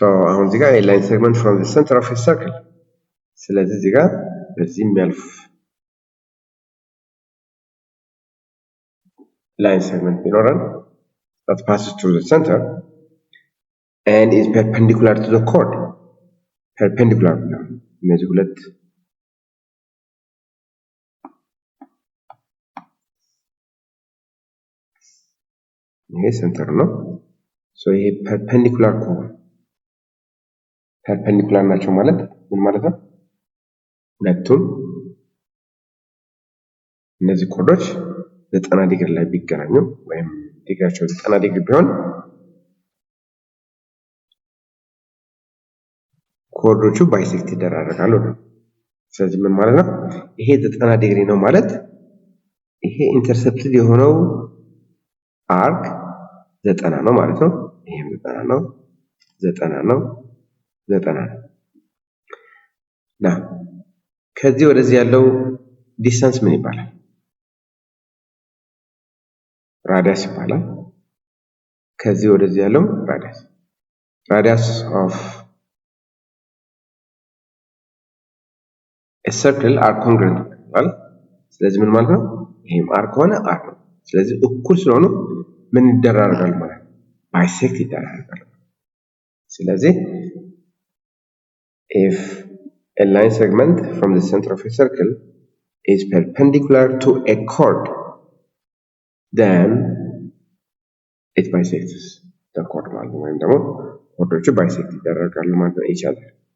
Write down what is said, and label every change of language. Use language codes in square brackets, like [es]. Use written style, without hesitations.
[am] አሁን እዚህ ጋር [en] a line segment from the center of a circle [am] ስለዚህ እዚህ ጋር በዚህ የሚያልፍ [en] line segment [am] ቢኖረን [en] that passes through the center and is perpendicular to the chord perpendicular [am] ነው እነዚህ ሁለት ይሄ ሴንተር ነው። ይሄ perpendicular ከሆነ perpendicular ናቸው ማለት ምን ማለት ነው? ሁለቱም እነዚህ ኮርዶች 90 ዲግሪ ላይ ቢገናኙ ወይም ዲግሪያቸው 90 ዲግሪ ቢሆን ኮርዶቹ ባይሴክት ይደራረጋሉ ነው። ስለዚህ ምን ማለት ነው? ይሄ 90 ዲግሪ ነው ማለት ይሄ ኢንተርሰፕትድ የሆነው አርክ 90 ነው ማለት ነው። ይሄም 90 ነው 90 ነው 90 ነው። ከዚህ ወደዚህ ያለው ዲስታንስ ምን ይባላል? ራዲየስ ይባላል። ከዚህ ወደዚህ ያለው ራዲየስ [en] ኦፍ a circle are congruent [am] ይባላል። ስለዚህ ምን ማለት ነው? ይሄም r ከሆነ r ነው። ስለዚህ እኩል ስለሆኑ ምን ይደራረጋሉ ማለት ነው? ባይሴክት ይደራረጋሉ። ስለዚህ [en] if a line segment from the center of a circle is perpendicular to a chord, then it bisects the chord [am] ማለት ነው። ወይም ደግሞ ኮርዶቹ ባይሴክት ይደረጋሉ ማለት ነው ይቻላል።